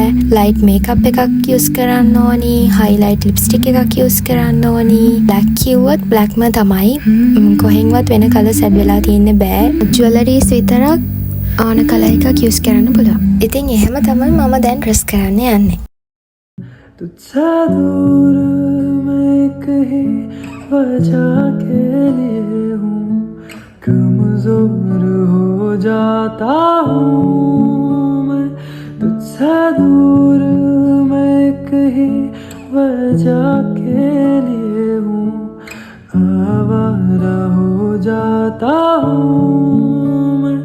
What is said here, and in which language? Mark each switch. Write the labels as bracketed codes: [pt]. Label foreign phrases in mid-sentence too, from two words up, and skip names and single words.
[en] light makeup [si] එකක් use කරන්න ඕනි, [en] highlight lipstick [si] එකක් use කරන්න ඕනි. black කිව්වොත් blackම තමයි. කොහෙන්වත් වෙන [en] colours add [si] වෙලා තියෙන්න බෑ. jewelries විතරක් ආන colour එකක් use කරන්න පුළුවන්. ඉතින් එහෙම තමයි මම දැන් dress කරන්න යන්නේ. [hi] तुझसे दूर मैं कहीं वजह के लिए हूँ, कमजोर हो जाता हूँ मैं. तुझसे दूर मैं कहीं वजह के लिए हूँ, आवारा हो जाता हूँ मैं.